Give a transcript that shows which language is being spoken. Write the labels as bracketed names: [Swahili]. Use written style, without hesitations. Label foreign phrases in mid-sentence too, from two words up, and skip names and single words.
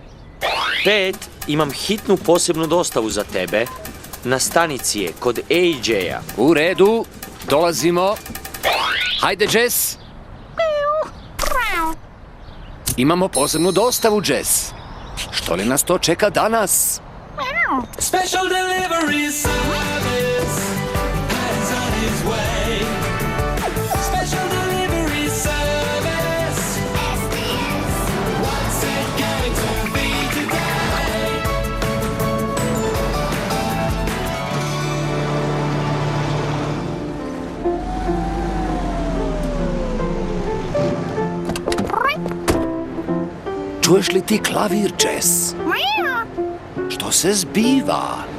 [Croatian] Pet, imam hitnu posebnu dostavu za tebe. Na stanici je kod AJ-a. U redu, dolazimo. Hajde, Jess. Imamo posebnu dostavu, Jess. Što li nas to čeka danas? [English] Special delivery service is on his way. Special delivery service. What's it going to be today? [Croatian] Čuješ li ti klavir, Jess? Što se zbiva?